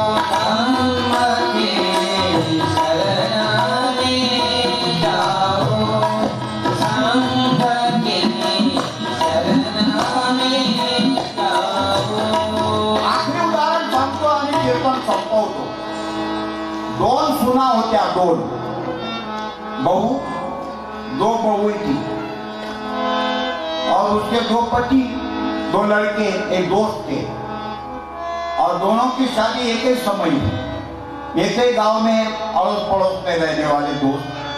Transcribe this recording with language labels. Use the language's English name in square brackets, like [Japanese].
[Hindi] धम्म के शरण में जाओ, संघ के शरण में जाओ। [Marathi] आखरी उदाहरण सांगतो आणि कीर्तन संपवतो। दोन सुना होत्या, दोन बहू, [Hindi] दो बहू थी और उसके दो पति, दो लड़के, एक दोस्त थे, और दोनों की शादी एक ही समय हुई, एक ही गांव में अड़ोस पड़ोस में रहने वाले दोस्त।